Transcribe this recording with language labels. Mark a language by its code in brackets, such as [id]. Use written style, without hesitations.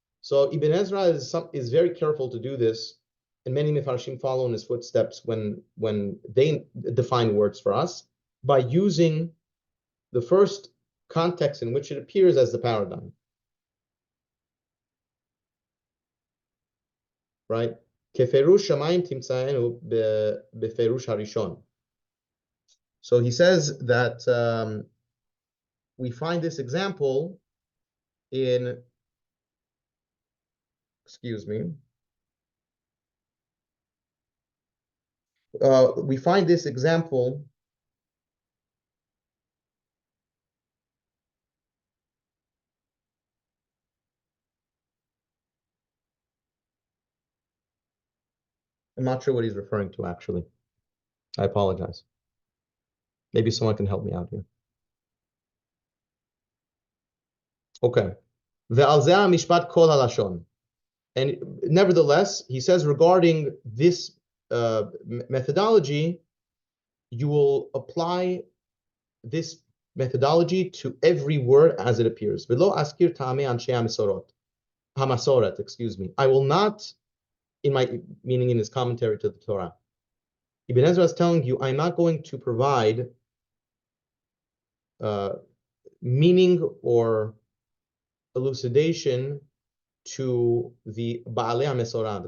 [en] So Ibn Ezra is very careful to do this, and many Mefarshim follow in his footsteps when they define words for us by using the first context in which it appears as the paradigm. Right? [he] כפירוש שמיים תמצאנו בפירוש הראשון. [en] So he says that we find this example in, excuse me, we find this example I'm not sure what he's referring to, actually. I apologize. Maybe someone can help me out here. Okay. [he] ועל זה המשפט כל הלשון. [en] And nevertheless, he says regarding this methodology, you will apply this methodology to every word as it appears. [he] ולא אזכיר טעמי אנשי המסורת, [en] excuse me. I will not, meaning in his commentary to the Torah. Ibn Ezra is telling you, I'm not going to provide meaning or elucidation to the Ba'alei HaMesorah.